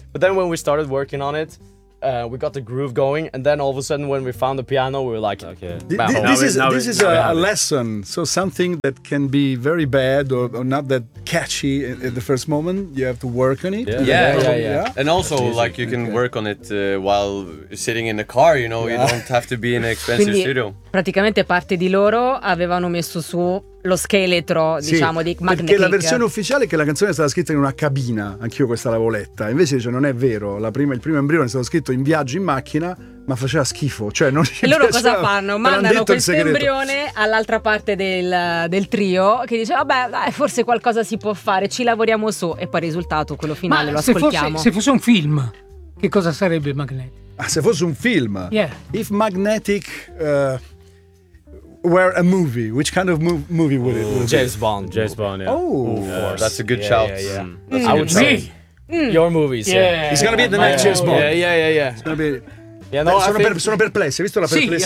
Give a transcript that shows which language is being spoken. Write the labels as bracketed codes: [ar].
[en] But then when we started working on it, we got the groove going, and then all of a sudden when we found the piano we were like, this is a lesson. So something that can be very bad or not that catchy at the first moment, you have to work on it. And also like you can work on it while sitting in a car, you know. You don't have to be in an expensive [it] Quindi, [en] studio. [it] Praticamente parte di loro avevano messo su lo scheletro, diciamo, di Magnetic. Perché la versione ufficiale è che la canzone è stata scritta in una cabina, anch'io questa l'avevo letta. Invece dice, non è vero, il primo embrione è stato scritto in viaggio in macchina, ma faceva schifo, cioè non e loro cosa fanno? Mandano questo embrione all'altra parte del trio, che dice vabbè, dai, forse qualcosa si può fare, ci lavoriamo su, e poi il risultato, quello finale, ma lo ascoltiamo. Se fosse un film, che cosa sarebbe Magnetic? Ah, se fosse un film? [en] Yeah. If Magnetic... Were a movie, which kind of movie would it be? James Bond, yeah. Oh, That's a good shout. I would say your movies, It's gonna be the next James Bond. Yeah. It's gonna be. [it] Sono perplesso, hai visto la perplessità?